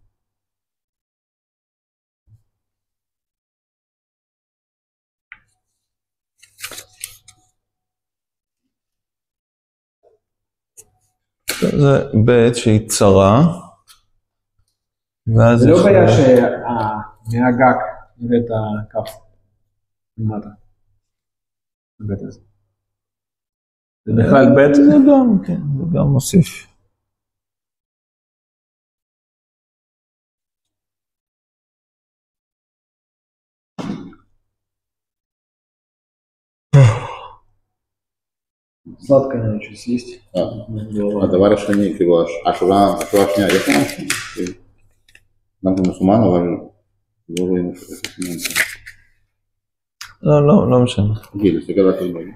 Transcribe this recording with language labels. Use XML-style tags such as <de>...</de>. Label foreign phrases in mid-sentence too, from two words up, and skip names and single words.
<he>זה בית שהיא צרה, ואז זה לא בעיה שמהגג נראה את הכף למטה. בבית הזה. זה בכלל בית? זה גם, כן, זה גם מוסיף.</he> <ru>Сладкое, наверное, что съесть.</ru> <he>הדבר השני, כאילו, השורה השנייה, יש לנו משהו? גם זה מסומן, אבל לא רואים איפה סימן. לא משנה. גיל, תסתכל על התלמוד.</he>